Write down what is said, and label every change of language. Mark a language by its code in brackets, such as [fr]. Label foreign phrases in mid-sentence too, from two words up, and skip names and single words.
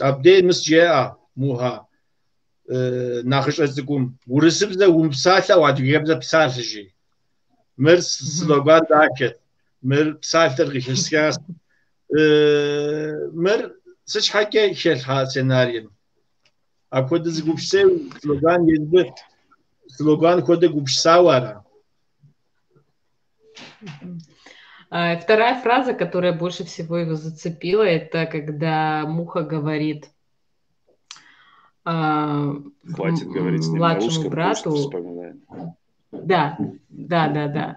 [kbd] Абдей мыс жеӏэ Муха нэхъыщӏэ цӏыкӏум урысыбзэ умыпсалъэу адыгэбзэ псалъэжи. Мыр слоган дахэт. Мыр псалъэр къыхесхащ. Мыр сыт щхьэкӏэ хэлъхьа сценарием? Апхуэдэ зыгупсысеу слоган езбы слоган хуэдэ гупсысауэ ара? [ru] Вторая фраза, которая больше всего его зацепила, это когда Муха говорит хватит говорить с ним младшему на брату. Вспоминаем. Да.